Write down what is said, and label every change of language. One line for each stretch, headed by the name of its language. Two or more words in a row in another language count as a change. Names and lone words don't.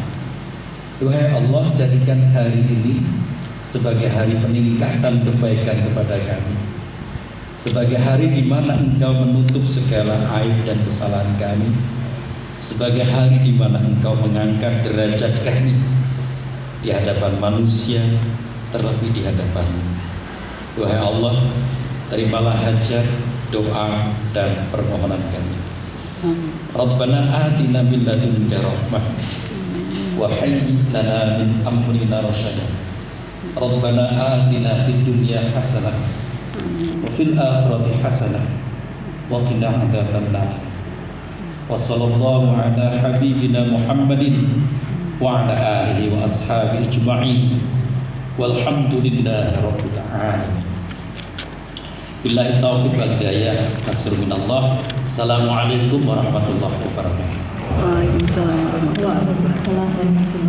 Indonesian: Wahai Allah, jadikan hari ini sebagai hari peningkatan kebaikan kepada kami, sebagai hari di mana Engkau menutup segala aib dan kesalahan kami, sebagai hari di mana Engkau mengangkat derajat kami di hadapan manusia, terlebih di hadapan-Mu. Wahai Allah, terimalah hajat, doa, dan permohonan kami.
Arabic: ربنا آتنا من لدنك رحمة وهيئ لنا من أمرنا رشدا. ربنا آتنا في الدنيا حسنة وفي الآخرة حسنة وقنا عذاب النار. وصلى الله على حبيبنا محمد وعلى آله وأصحابه أجمعين. والحمد لله رب العالمين. بالله التوفيق والهداية. من الله. السلام عليكم ورحمة الله وبركاته. وعليكم السلام ورحمة الله وبركاته. وعليكم السلام ورحمة الله وبركاته.